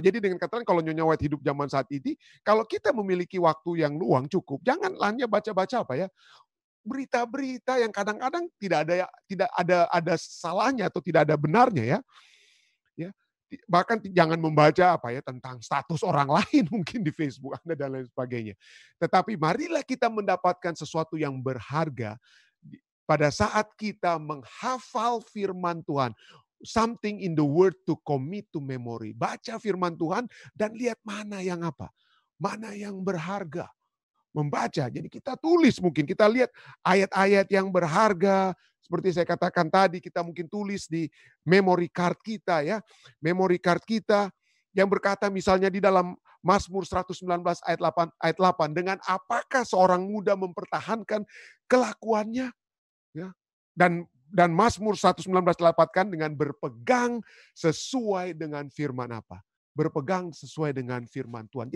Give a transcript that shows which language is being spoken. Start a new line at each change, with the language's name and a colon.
Indonesian: Jadi dengan kata lain, kalau Nyonya White hidup zaman saat ini, kalau kita memiliki waktu yang luang cukup, jangan hanya baca-baca berita-berita yang kadang-kadang tidak ada salahnya atau tidak ada benarnya ya. Bahkan jangan membaca tentang status orang lain mungkin di Facebook Anda dan lain sebagainya. Tetapi marilah kita mendapatkan sesuatu yang berharga pada saat kita menghafal firman Tuhan.
English: Something in the word to commit to memory.
Indonesian: Baca firman Tuhan dan lihat mana yang mana yang berharga. Membaca, jadi kita tulis mungkin, kita lihat ayat-ayat yang berharga, seperti saya katakan tadi, kita mungkin tulis di memory card kita ya, memory card kita yang berkata misalnya di dalam Mazmur 119 ayat 8, dengan apakah seorang muda mempertahankan kelakuannya ya, dan Mazmur 119 dilapatkan dengan berpegang sesuai dengan firman berpegang sesuai dengan firman Tuhan.